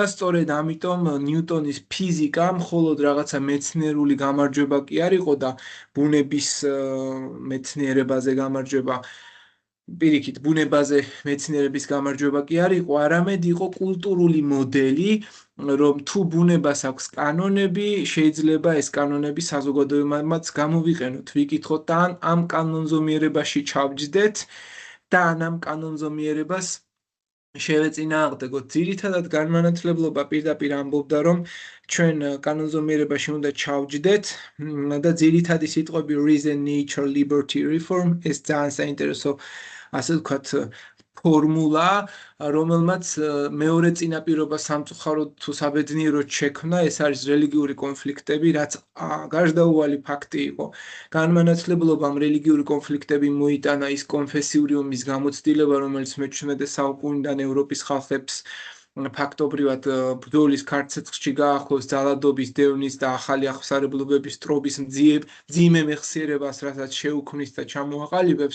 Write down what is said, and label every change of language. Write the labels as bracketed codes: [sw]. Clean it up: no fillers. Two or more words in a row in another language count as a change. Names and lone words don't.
[ka] სწორედ ამიტომ ნიუტონის ფიზიკა მხოლოდ რაღაცა მეცნიერული გამარჯვება კი არ იყო და ბუნების მეცნიერებაზე გამარჯვება, პირიქით, ბუნებაზე მეცნიერების გამარჯვება კი არ იყო, არამედ იყო კულტურული მოდელი, რომ თუ ბუნებას აქვს კანონები, შეიძლება ეს კანონები საზოგადოებამაც გამოვიყენოთ, ვიკითხოთ და ამ კანონზომიერებაში ჩავჯდეთ და ამ კანონზომიერებას შევეწინააღმდეგოთ. ძირითადად განმანათლებლობა პირდაპირ ამბობდა, რომ ჩვენ კანონზომიერებაში უნდა ჩავჯდეთ და ძირითადი სიტყვები [en] reason, nature, liberty, reform, [ka] ეს ძალიან საინტერესო, ასე ვთქვათ, ფორმულა, რომელმაც მეორე წინაპირობა სამწუხაროდ თუ საბედნიეროდ შექმნა, ეს არის რელიგიური კონფლიქტები, რაც გარშდაუვალი ფაქტი იყო. განმანათლებლობამ რელიგიური კონფლიქტები მოიტანა ის კონფესიური ომის გამოცდილება, რომელიც მე-17 საუკუნიდან ევროპის ხალხებს ფაქტობრივად ბრძოლის ქარცეცხლში გაახვევს ძალადობის, დევნის და ახალი აღმსარებლობების ტრობის მძიმე მეხსიერებას, რასაც შეუქმნის და ჩამოაყალიბებს.